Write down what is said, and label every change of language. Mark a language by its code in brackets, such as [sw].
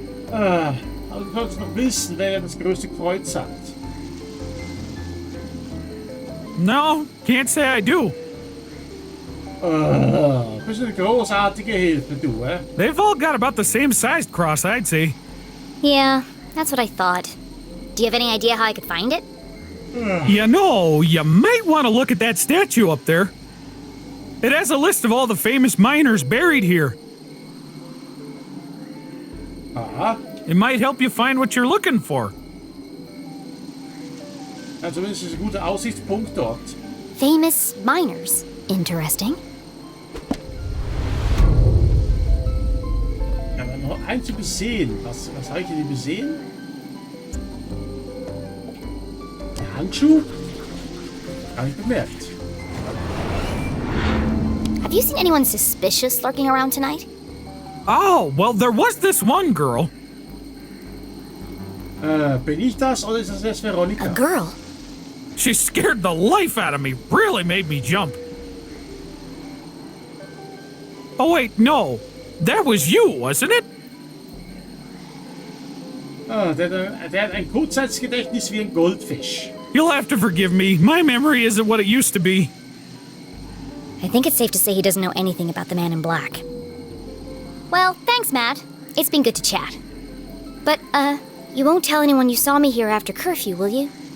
[de] Aber du solltest noch wissen, wer das größte Kreuz hat. [en] No, can't say I do. [de] Du bist eine großartige Hilfe, du, eh? [en] They've all got about the same sized cross, I'd say. Yeah, that's what I thought. Do you have any idea how I could find it? You know, you might want to look at that statue up there. It has a list of all the famous miners buried here. Aha. It might help you find what you're looking for. [de] Ja, zumindest ist ein guter Aussichtspunkt dort. [en] Famous miners. Interesting. [de] Ja, aber noch eins übersehen. Was habe ich denn übersehen? Der Handschuh? Gar nicht bemerkt. [en] Have you seen anyone suspicious lurking around tonight? Oh, well, there was this one girl. [de] Bin ich das oder ist das jetzt Veronika? [en] A girl? She scared the life out of me, really made me jump. Oh, wait, no. That was you, wasn't it? [de] Der hat ein Kurzzeitgedächtnis wie ein Goldfisch. [en] You'll have to forgive me. My memory isn't what it used to be. I think it's safe to say he doesn't know anything about the man in black. Well, thanks, Matt. It's been good to chat. But, you won't tell anyone you saw me here after curfew, will you?